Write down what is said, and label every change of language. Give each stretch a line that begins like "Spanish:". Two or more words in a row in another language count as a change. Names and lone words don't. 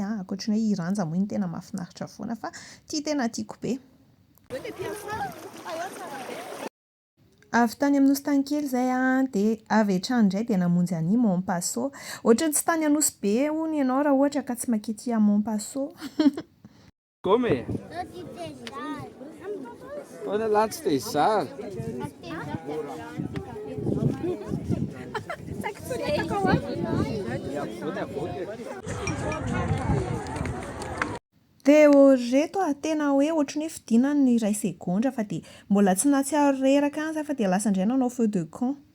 Malagasy: Ankoatry ny hoe Iranja moa iny tena mahafinaritra foana fa ity tena tiako be. Avy tany amin'ny nosy tany kely izay dia avy hatrany indray dia namonjy an'i Montpasso. Ohatran'ny tsy tany anosy be hono ianao raha ohatra ka tsy makety à Montpasso.
Portuguese: Come? Olha lá,
Malagasy: tsy te zara. Dia reto tena hoe ohatran'ny hoe fidinany ny iray segondra fa dia mbola tsy nahatsiaro reraka any fa dia lasa indray nanao
French: feu de camp.